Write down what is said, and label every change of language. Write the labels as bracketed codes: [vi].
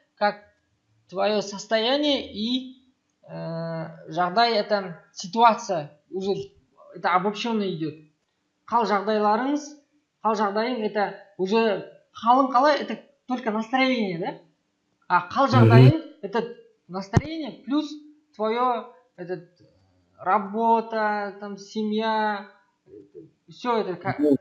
[ru] Как твое состояние и жағдай это ситуация. Уже это обобщенно идет. [kk] Қал жағдайларыңыз, қал жағдайың [ru] это уже [kk] қалың қалай? [ru] Это только настроение, да? А қал жағдайың это настроение плюс твое этот работа, там семья, все это как.